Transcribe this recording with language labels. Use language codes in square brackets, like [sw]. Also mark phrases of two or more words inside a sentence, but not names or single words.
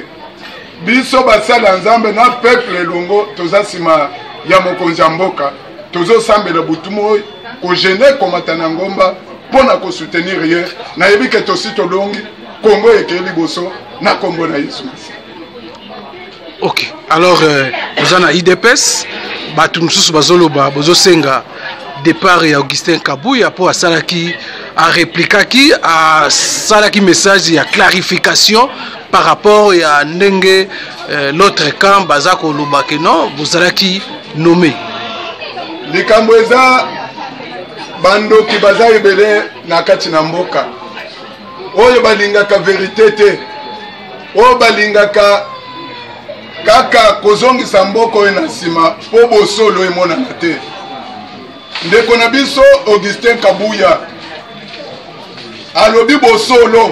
[ln] Biso basala nzambe na peuple elongo toza sima ya mokonzi ya mboka tozosambela butumo oyo kogene komata na ngomba pona kosoutenir ye na yebi ke tosi tolongi Congo ekeli boso na kombo na Yesu Masi. OK, [fr] alors nous avons [ln] IDPS batu mususu bazoloba bozosenga départ ya Augustin Kabuya pour asalaki a répliquaki a salaki message ya [fr] clarification par rapport à [ln] ndenge [fr] l'autre camp [ln] bazako lobake non bozalaki nommé likambo eza bandoki baza ebele na kati na mboka oyo balingaka vérité te oyo balingaka kaka kozongisa mboka oyo na nsima po bosolo emonana te ndeko na biso Augustin Kabuya alobi bosolo